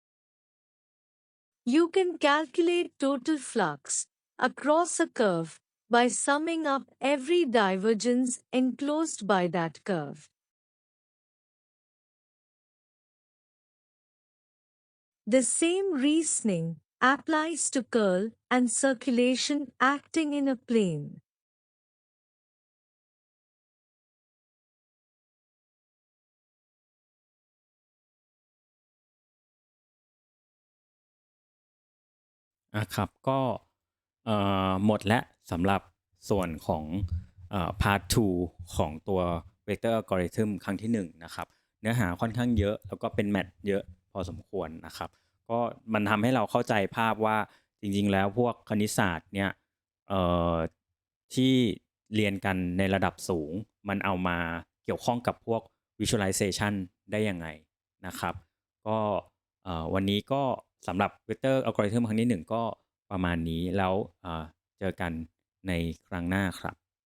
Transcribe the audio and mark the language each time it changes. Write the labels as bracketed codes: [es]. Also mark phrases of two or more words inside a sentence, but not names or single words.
[en] You can calculate total flux across a curve by summing up every divergence enclosed by that curve. The same reasoning applies to curl and circulation acting in a plane. [th] ครับก็หมดและสำหรับส่วนของpart 2ของตัว [en] vector algorithm [th] ครั้งที่1นะครับเนื้ อหาค่อนข้างเยอะแล้วก็เป็นแมทเยอะพอสมควรนะครับก็มันทำให้เราเข้าใจภาพว่าจริงๆแล้วพวกคณิตศาสตร์เนี่ยเอ่อที่เรียนกันในระดับสูงมันเอามาเกี่ยวข้องกับพวก visualization ได้ยังไงนะครับก็วันนี้ก็สำหรับ [en] vector algorithm [th] ครั้งที่1ก็ประมาณนี้แล้วเจอกันในครั้งหน้าครับ